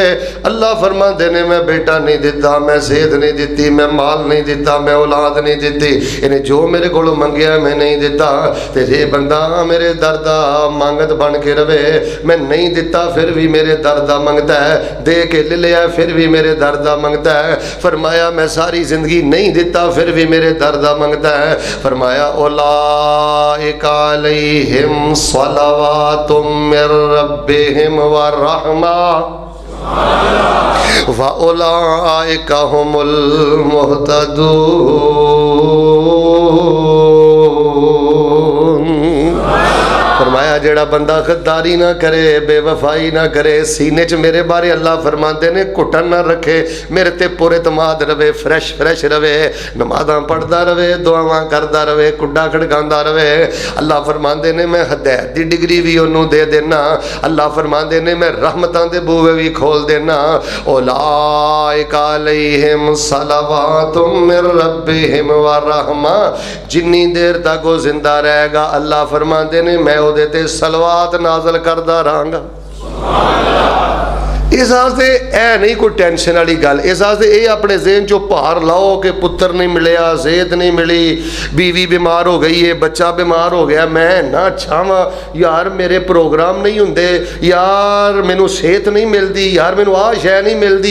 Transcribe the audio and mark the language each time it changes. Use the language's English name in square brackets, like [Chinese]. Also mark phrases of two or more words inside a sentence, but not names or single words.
[Punjabi] اللہ فرماندے نے میں بیٹا نہیں دتا، میں صحت نہیں دتی، میں مال نہیں دتا، میں اولاد نہیں دتی، انہیں جو میرے کولوں منگیا میں نہیں دتا. تے جے بندہ میرے در دا منگت بن کے روے، میں نہیں دتا فیر بھی میرے در دا منگتا ہے، دے کے لے لیا فیر بھی میرے در دا منگتا ہے. فرمایا میں ساری زندگی نہیں دتا فیر بھی میرے دردا منگتا ہے. [Arabic] فرمایا أولئك عليهم صلوات من ربهم ورحمة وأولئك هم المهتدون. [Punjabi] فرمایا جیہڑا بندہ غداری نہ کرے، بے وفائی نہ کرے، سینے چ میرے بارے اللہ فرماتے نے گھٹن نہ رکھے، میرے تے پورے اعتماد روے, [English] fresh fresh [Punjabi] روے، نمازاں پڑھدا روے، دعاواں کردا روے، کڈا کھڑکاندا روے. اللہ فرماتے نے میں ہدایت دی ڈگری بھی اوہنوں دے دینا. اللہ فرماتے نے میں رحمتاں دے بوہے بھی کھول دینا. [Arabic] أولئك عليهم صلوات من ربهم ورحمة. [Punjabi] جنی دیر تک او زندہ رہے گا اللہ فرماتے نے میں اوہدے تے صلوات نازل کردا رہانگا. اس واسطے اے نہیں کوئی ٹینشن والی گل، اس واسطے یہ اپنے ذہن چوں بھار لاؤ کہ پتر نہیں ملیا، صحت نہیں ملی، بیوی بیمار ہو گئی ہے، بچہ بیمار ہو گیا، میں نہ چاہواں یار میرے پروگرام نہیں ہوندے، یار مینوں صحت نہیں ملتی، یار مینوں آ شے نہیں ملتی.